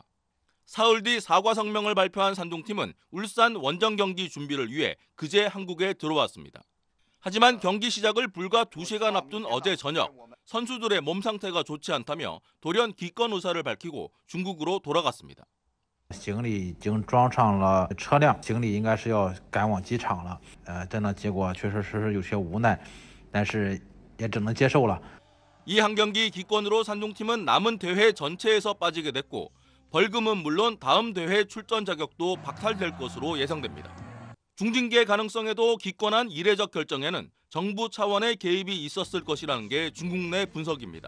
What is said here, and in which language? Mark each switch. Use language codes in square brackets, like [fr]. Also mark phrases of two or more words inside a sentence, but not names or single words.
[ko] 사흘 뒤 사과 성명을 발표한 산둥팀은 울산 원정 경기 준비를 위해 그제 한국에 들어왔습니다. 하지만 경기 시작을 불과 2시간 앞둔 어제 저녁, 선수들의 몸 상태가 좋지 않다며 돌연 기권 의사를 밝히고 중국으로 돌아갔습니다. [zh] 行李已经装上了车辆，行李应该是要赶往机场了。这呢结果确实是有些无奈，但是也只能接受了。 [ko] 이 한 경기 기권으로 산둥팀은 남은 대회 전체에서 빠지게 됐고 벌금은 물론 다음 대회 출전 자격도 박탈될 것으로 예상됩니다. 중징계 가능성에도 기권한 이례적 결정에는 정부 차원의 개입이 있었을 것이라는 게 중국 내 분석입니다.